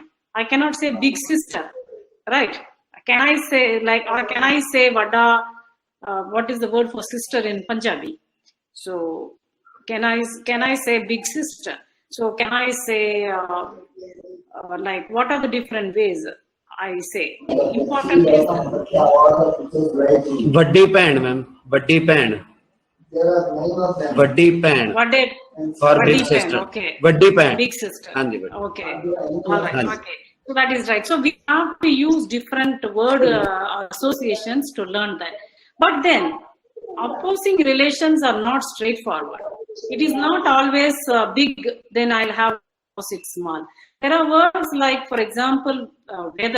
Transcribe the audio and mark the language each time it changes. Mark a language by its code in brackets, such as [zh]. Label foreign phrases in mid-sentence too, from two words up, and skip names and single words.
[en] I cannot say big sister, right? Can I say like, or can I say Vada? What is the word for sister in Punjabi? So can I say big sister? So can I say like what are the different ways? I say important is [pa] ਵੱਡੀ ਭੈਣ ਮੈਮ ਵੱਡੀ ਭੈਣ ਵੱਡੀ ਭੈਣ [en] what did for Vadi big pen, sister okay. [pa] ਵੱਡੀ ਭੈਣ [en] Big sister. [pa] ਹਾਂ ਜੀ ਵੱਡੀ [en] Okay. All right. [pa] ਹਾਂ ਜੀ [en] Okay. So that is right. So we have to use different word associations to learn that. But then opposing relations are not straightforward. It is not always big, then I'll have opposite small. There are words like, for example, weather.